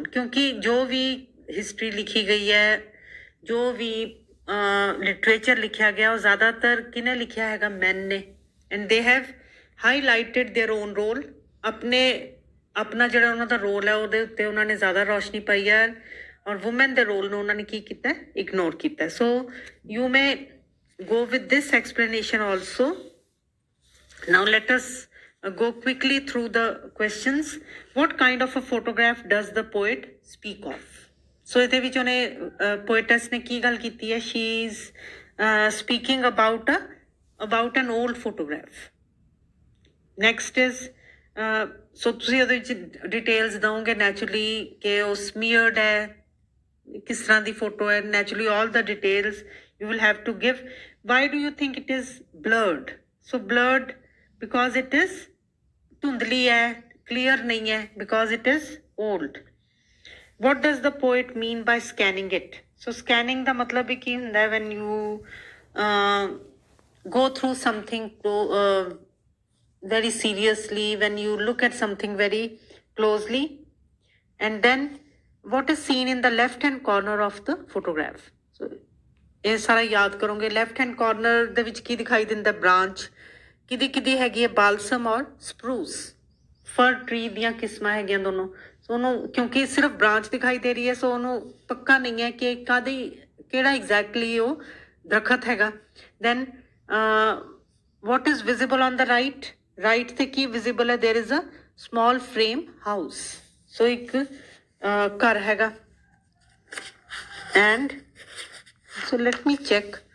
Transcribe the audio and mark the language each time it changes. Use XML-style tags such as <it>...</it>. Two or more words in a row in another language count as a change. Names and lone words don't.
<pa>ਕਿਉਂਕਿ ਜੋ ਵੀ ਹਿਸਟਰੀ ਲਿਖੀ ਗਈ ਹੈ, ਜੋ ਵੀ ਲਿਟਰੇਚਰ ਲਿਖਿਆ ਗਿਆ ਉਹ ਜ਼ਿਆਦਾਤਰ ਕਿਹਨੇ ਲਿਖਿਆ ਹੈਗਾ?</pa> <en>ਮੈਨ ਨੇ. and they have highlighted their own role.</en> <pa>ਆਪਣਾ ਜਿਹੜਾ ਉਹਨਾਂ ਦਾ ਰੋਲ ਹੈ ਉਹਦੇ ਉੱਤੇ ਉਹਨਾਂ ਨੇ ਜ਼ਿਆਦਾ ਰੌਸ਼ਨੀ ਪਾਈ ਹੈ ਔਰ ਵੂਮੈਨ ਦੇ ਰੋਲ ਨੂੰ ਉਹਨਾਂ ਨੇ ਕੀ ਕੀਤਾ?</pa> <en>ਇਗਨੋਰ ਕੀਤਾ. so you may go with this explanation also. Now let us go quickly through the questions. What kind of a photograph does the poet speak of?</en> <pa>So ਇਹਦੇ ਵਿੱਚ ਉਹਨੇ poetess ਨੇ ਕੀ ਗੱਲ ਕੀਤੀ ਹੈ?</pa> <en>She is speaking about an old photograph. Next is so</en> <pa>ਤੁਸੀਂ ਉਹਦੇ ਵਿੱਚ ਡਿਟੇਲਸ ਦਓਗੇ ਨੈਚੁਰਲੀ ਕਿ ਉਹ ਸਮੀਅਰਡ ਹੈ, ਕਿਸ ਤਰ੍ਹਾਂ ਦੀ ਫੋਟੋ ਹੈ.</pa> <en>ਨੈਚੁਰਲੀ all the details you will have to give. Why do you think it is blurred? So blurred because it is</en> <pa>ਧੁੰਦਲੀ ਹੈ,</pa> <en>clear</en> <pa>ਨਹੀਂ ਹੈ,</pa> <en>because it is old. What does the poet mean by scanning it? So scanning</en> <pa>ਦਾ ਮਤਲਬ ਵੀ ਕੀ ਹੁੰਦਾ ਹੈ?</pa> <en>When you go through something very seriously, when you look at something very closely, and then what is seen in the left hand corner of the photograph?</en> <pa>So ਇਹ ਸਾਰਾ ਯਾਦ ਕਰੋਗੇ.</pa> <en>left hand corner</en> <pa>ਦੇ ਵਿੱਚ ਕੀ ਦਿਖਾਈ ਦਿੰਦਾ? ਬ੍ਰਾਂਚ. ਕਿਹਦੀ ਹੈਗੀ ਹੈ? ਬਾਲਸਮ ਔਰ ਸਪਰੂਸ.</pa> <en>fir tree</en> <pa>ਦੀਆਂ ਕਿਸਮਾਂ ਹੈਗੀਆਂ ਦੋਨੋਂ. ਸੋ ਉਹਨੂੰ ਕਿਉਂਕਿ ਸਿਰਫ ਬ੍ਰਾਂਚ ਦਿਖਾਈ ਦੇ ਰਹੀ ਹੈ ਸੋ ਉਹਨੂੰ ਪੱਕਾ ਨਹੀਂ ਹੈ ਕਿ ਕਿਹੜਾ ਐਗਜ਼ੈਕਟਲੀ ਉਹ ਦਰਖਤ ਹੈਗਾ.</pa> <en>then what is visible on the right?</en> <pa>ਰਾਈਟ 'ਤੇ ਕੀ ਵਿਜ਼ੀਬਲ ਹੈ?</pa> <en>there is a small frame house.</en> <pa>ਸੋ ਇੱਕ ਘਰ ਹੈਗਾ.</pa> <en>and so let me check.</en>